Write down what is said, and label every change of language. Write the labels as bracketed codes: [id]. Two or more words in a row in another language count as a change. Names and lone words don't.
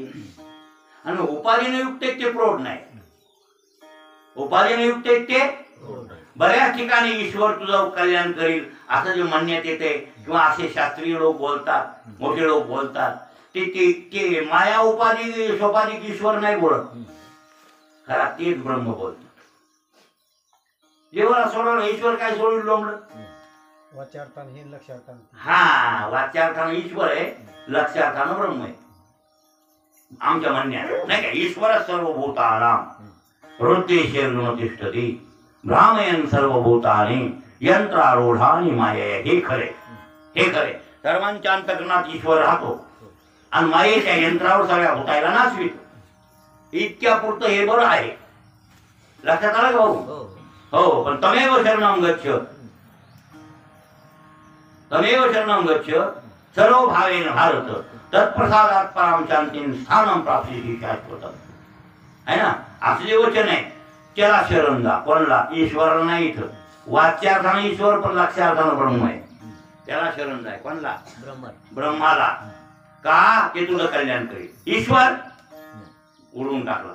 [mr] आणि उपाधीने युक्त ते प्रौढ नाही. उपाधीने युक्त ते बऱ्याच ठिकाणी ईश्वर तुझं कल्याण करील असं जे म्हणण्यात येते, किंवा असे शास्त्रीय लोक बोलतात, मोठे लोक बोलतात, ते माया उपाधी सोपाधिक ईश्वर नाही बोलत. खरा तेच ब्रह्म बोलत. जेव्हा सोडवलं ईश्वर काय सोडून लोंबलं? वाच्यार्थानं हे लक्षार्थानं. हा, वाच्यार्थानं ईश्वर आहे, लक्षार्थानं ब्रह्म आहे आमच्या म्हणण्यात, नाही का? [sa] ईश्वर सर्वभूतानां हृदयेषु तिष्ठति भ्रामयन् सर्वभूतानि यंत्रारूढानि मायया. [mr] हे खरे, हे खरे. सर्वांच्या अंतकरणात ईश्वर राहतो आणि मायेच्या यंत्रावर सगळ्या भूतायला नाचवितो. इतक्या पुरतं हे बरं आहे. लक्षात आलं का भाऊ? हो, पण [sa] तमेव शरणं गच्छ, तमेव शरणं गच्छ सर्व भावेन भारत तत्प्रसादात पराम शांतीं स्थानं प्राप्तिः शाश्वतम्. [hi] है ना? [mr] असं जे वचन आहे त्याला शरण जा. कोणला? ईश्वराला नाही. इथं वाच्यार्थानं ईश्वर, पण लक्षार्थानं ब्रह्म आहे. त्याला शरण जाय. कोणला? ब्रह्माला. का? ते तुझं कल्याण करेल. ईश्वर उडून टाकला.